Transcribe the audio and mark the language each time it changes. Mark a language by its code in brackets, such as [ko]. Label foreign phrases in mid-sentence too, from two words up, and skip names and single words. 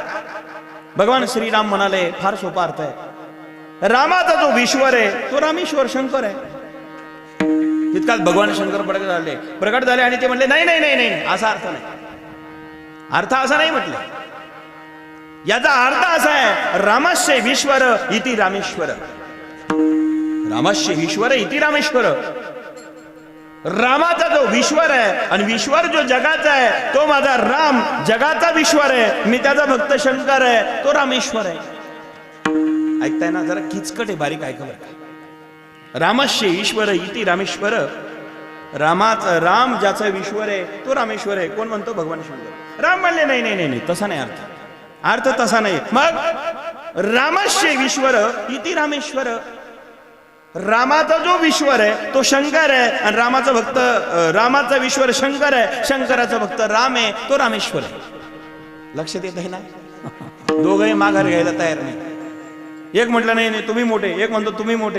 [mr] भगवान श्रीराम म्हणाले, फार सोपा अर्थ आहे. रामाचा जो विश्वर आहे तो रामेश्वर शंकर आहे. तितकाच भगवान शंकर प्रकट झाले आणि ते म्हणले नाही नाही नाही नाही असा अर्थ नाही. अर्थ असा नाही म्हटलं. याचा अर्थ असा आहे, [sa] रामस्य विश्वर इति रामेश्वर. रामस्य विश्वर इति रामेश्वर. [mr] रामाचा जो विश्वर आहे आणि विश्वर जो जगाचा आहे तो माझा राम जगाचा विश्वर आहे. मी त्याचा भक्त शंकर आहे, तो रामेश्वर आहे. ऐकताय ना जरा किचकट आहे, बारीक ऐका बरं. [sa] रामस्य ईश्वर इति रामेश्वर. [mr] राम ज्याचा विश्वर आहे तो रामेश्वर आहे. कोण म्हणतो? भगवान शंकर. राम म्हणले नाही नाही नाही तसा नाही अर्थ. अर्थ तसा नाही. मग [sa] रामस्य विश्वर इति रामेश्वर. [mr] रामाचा जो विश्वर आहे तो शंकर आहे आणि रामाचा भक्त, रामाचा विश्वर शंकर आहे, शंकराचा भक्त राम आहे, तो रामेश्वर आहे. लक्षात येत आहे ना? दोघंही माघार घ्यायला तयार नाही. एक म्हटलं नाही नाही तुम्ही मोठे, एक म्हणतो तुम्ही मोठे.